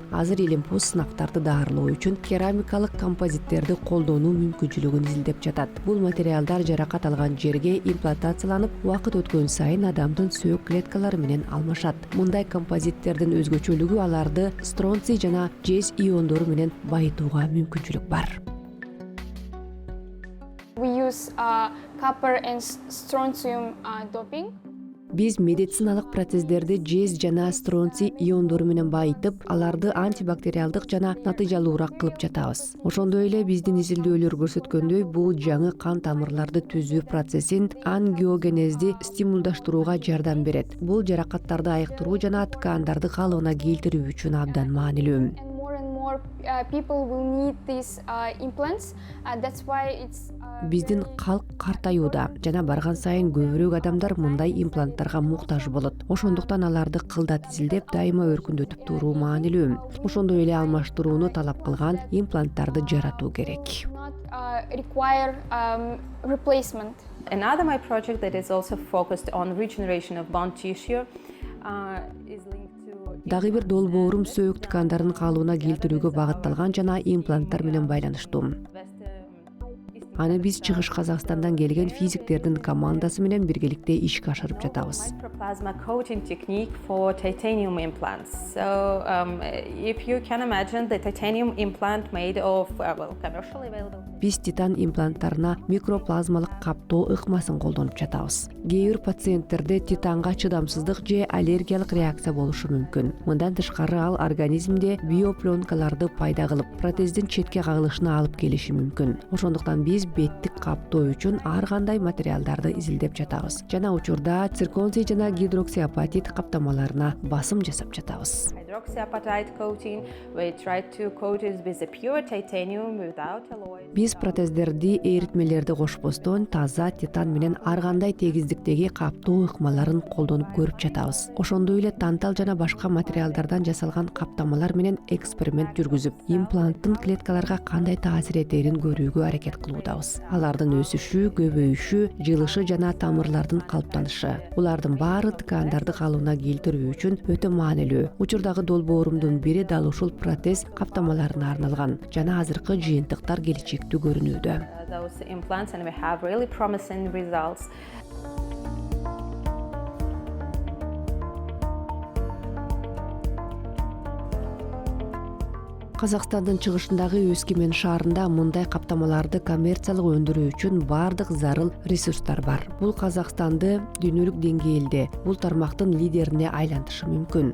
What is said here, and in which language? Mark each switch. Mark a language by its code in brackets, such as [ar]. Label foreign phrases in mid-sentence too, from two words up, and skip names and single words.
[ky] Азыр илимпоз сынактарды даарылоо үчүн керамикалык композиттерди колдонуу мүмкүнчүлүгүн изилдеп жатат. Бул материалдар жаракат алган жерге имплантацияланып, убакыт өткөн сайын адамдын сөөк клеткалары менен алмашат. Мындай композиттердин өзгөчөлүгү аларды стронций жана жез иондору менен байытууга мүмкүнчүлүк бар. [en] We use copper and strontium doping. [ky] Биз медициналык протездерди жез жана стронций иондору менен байытып, аларды антибактериалдык жана натыйжалуураак кылып жатабыз. Ошондой эле биздин изилдөөлөр көрсөткөндөй, бул жаңы кан тамырларды түзүү процессин ангиогенезди стимулдаштырууга жардам берет. Бул жаракаттарды айыктыруу жана ткандарды калыбына келтирүү үчүн абдан маанилүү. [en] And more people will need these implants. That's why it's [ky] Биздин калк картаюуда жана барган сайын көбүрөөк адамдар мындай импланттарга муктаж болот. Ошондуктан аларды кылдат изилдеп, дайыма өркүндөтүп туруу маанилүү. Ошондой эле алмаштырууну талап кылган импланттарды жаратуу керек. [en] not require replacement. Another my project that is also focused on regeneration of bone tissue is linked to [ky] Дагы бир долбоорум сөөк ткандарын калыбына келтирүүгө багытталган жана импланттар менен байланыштуу. Аны биз Чыгыш Казакстандан келген физиктердин командасы менен биргеликте ишке ашырып жатабыз. [en] microplasma coating technique for titanium implants. So if you can imagine the titanium implant made of commercially available. [ky] Биз титан импланттарына микроплазмалык каптоо ыкмасын колдонуп жатабыз. Кээ бир пациенттерде титанга чыдамсыздык же аллергиялык реакция болушу мүмкүн. Мындан тышкары ал организмде биопленкаларды пайда кылып, протездин четке кагылышына алып келиши мүмкүн. Ошондуктан биз беттик каптоо үчүн ар кандай материалдарды изилдеп жатабыз. Жана учурда цирконций жана гидроксиапатит каптамаларына басым жасап жатабыз. [en] Hydroxyapatite coating, we try to coat it with a pure titanium without alloy. [ky] Биз протездерди эритмелерди кошпостон таза титан менен ар кандай тегиздиктеги каптоо ыкмаларын колдонуп көрүп жатабыз. Ошондой эле тантал жана башка материалдардан жасалган каптамалар менен эксперимент жүргүзүп, импланттын клеткаларга кандай таасир этерин көрүүгө аракет кылуудабыз. Алардын өсүшү, көбөйүшү, жылышы жана тамырлардын калыптанышы. Булардын баары ткандарды калыбына келтирүү үчүн өтө маанилүү. Учурдагы долбоорумдун бири дал ушул протез каптамаларына арналган жана азыркы жыйынтыктар келечектүү көрүнүүдө. [en] Those implants, and we have really promising results. [ky] Казакстандын чыгышындагы Өскемен шаарында мындай каптамаларды коммерциялык өндүрүү үчүн бардык зарыл ресурстар бар. Бул Казакстанды дүйнөлүк деңгээлде бул тармактын лидерине айлантышы мүмкүн.